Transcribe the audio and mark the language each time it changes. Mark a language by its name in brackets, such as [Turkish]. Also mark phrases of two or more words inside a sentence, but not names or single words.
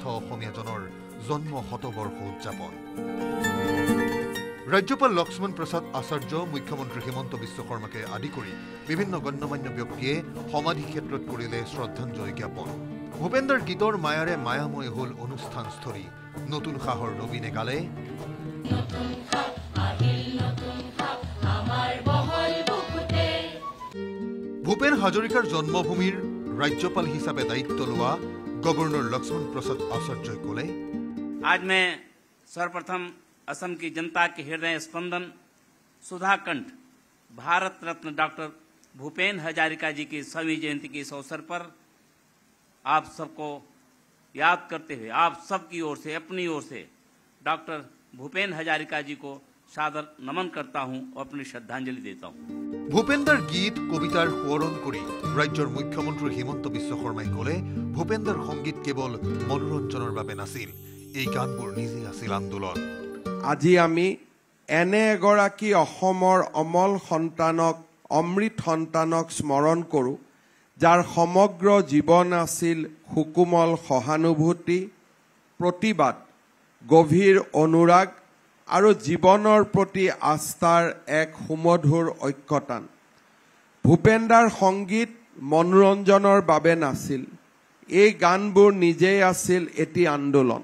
[Assamese] অসমীয়াজনৰ জন্ম শতবৰ্ষ উদযাপন ৰাজ্যপাল লক্ষ্মণ প্ৰসাদ আচাৰ্য মুখ্যমন্ত্ৰী হিমন্ত বিশ্ব শৰ্মাকে আদি কৰি বিভিন্ন গণ্যমান্য ব্যক্তিয়ে সমাধিক্ষেত্ৰত কৰিলে শ্ৰদ্ধাঞ্জলি জ্ঞাপন ভূপেন্দাৰ গীতৰ মায়াৰে মায়াময় হল অনুষ্ঠানস্থলী নতুন সাহৰ নবীনে গালে ভূপেন হাজৰিকাৰ জন্মভূমিৰ ৰাজ্যপাল হিচাপে দায়িত্ব লোৱা গভৰ্ণৰ লক্ষ্মণ প্ৰসাদ আচাৰ্যই ক'লে [Hindi] आज मैं सर्वप्रथम असम की जनता के हृदय स्पंदन सुधाकंठ भारत रत्न डॉक्टर भूपेन हजारिका जी की 100वीं जयंती के इस अवसर पर आप सबको याद करते हुए आप सबकी ओर से अपनी ओर से डॉक्टर भूपेन हजारिका जी को सादर नमन करता हूं और अपनी श्रद्धांजलि देता हूं [Assamese] ভূপেন্দাৰ গীত কবিতাৰ সোঁৱৰণ কৰি ৰাজ্যৰ মুখ্যমন্ত্ৰী হিমন্ত বিশ্ব শৰ্মাই ক'লে ভূপেন্দাৰ সংগীত কেৱল মনোৰঞ্জনৰ বাবে নাছিল এই গানবোৰ নিজে আছিল আন্দোলন আজি আমি এনে এগৰাকী অসমৰ অমল সন্তানক অমৃত সন্তানক স্মৰণ কৰোঁ যাৰ সমগ্ৰ জীৱন আছিল সুকুমল সহানুভূতি প্ৰতিবাদ গভীৰ অনুৰাগ আৰু জীৱনৰ প্ৰতি আস্থাৰ এক সুমধুৰ ঐক্যতান ভূপেন্দাৰ সংগীত মনোৰঞ্জনৰ বাবে নাছিল এই গানবোৰ নিজেই আছিল এটি আন্দোলন